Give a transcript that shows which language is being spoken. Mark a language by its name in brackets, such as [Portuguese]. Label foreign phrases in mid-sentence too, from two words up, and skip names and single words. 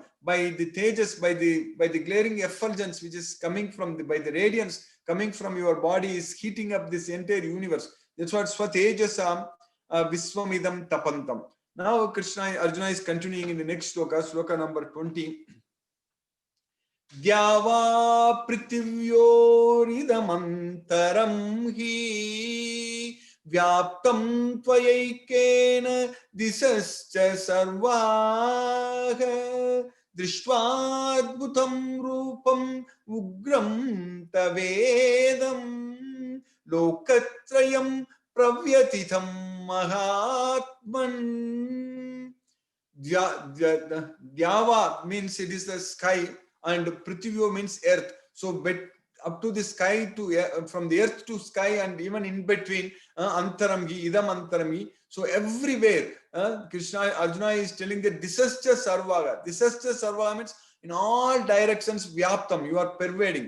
[English] By the tejas, by the glaring effulgence which is coming by the radiance coming from your body is heating up this entire universe. That's what [Sanskrit] Swatejasa Viswamidam Tapantam. [English] Now Arjuna is continuing in the next sloka number 20. [Sanskrit] Dyava Prithivyoridhamantaram hi Vyaptam Tvayaikena Disascha Sarvaha Drishtvaadbhutam Rupam Ugram Tavedam Lokatrayam Pravyatitham Mahatman. [English] Dyava means it is the sky, and Prithivyo means earth. So up to the sky from the earth to sky, and even in between, [Sanskrit] Antaramgi, Idam Antaramgi. [English] So everywhere, Arjuna is telling that [Sanskrit] Disascha Sarvaga. Disascha Sarvaga [English] means in all directions, Vyaptam, you are pervading.